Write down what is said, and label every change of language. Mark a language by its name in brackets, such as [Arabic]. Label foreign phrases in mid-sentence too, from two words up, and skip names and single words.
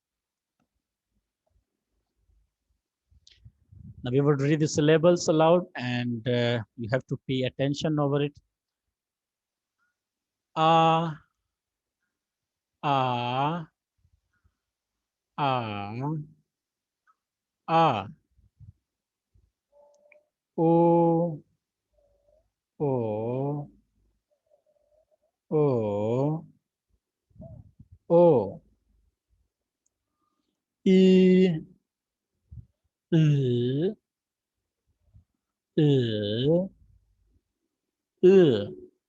[English] Now we would read the syllables aloud, and you have to pay attention over it. A, A, A, A. O, O, O, O. I, I, I, I.